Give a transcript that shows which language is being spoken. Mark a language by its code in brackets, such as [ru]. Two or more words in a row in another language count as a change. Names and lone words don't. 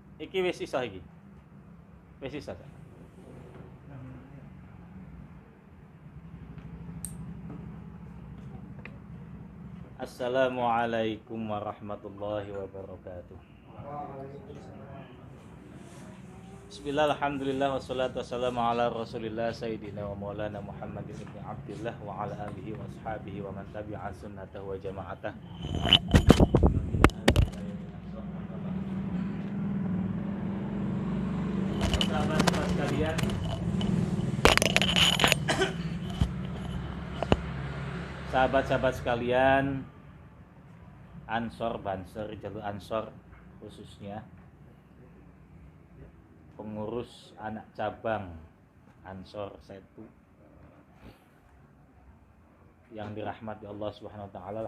[jv] Iki wis iso iki. Wis iso. [ar] السلام عليكم ورحمة الله وبركاته. بسم الله، الحمد لله، والصلاة والسلام على رسول الله سيدنا ومولانا محمد بن عبد الله وعلى آله وأصحابه ومن تبع سنته وجماعته. [id] Sahabat-sahabat sekalian, sahabat-sahabat sekalian, Ansor, Banser, jalur Ansor khususnya pengurus anak cabang Ansor Setu yang dirahmati Allah [ar] سبحانه وتعالى.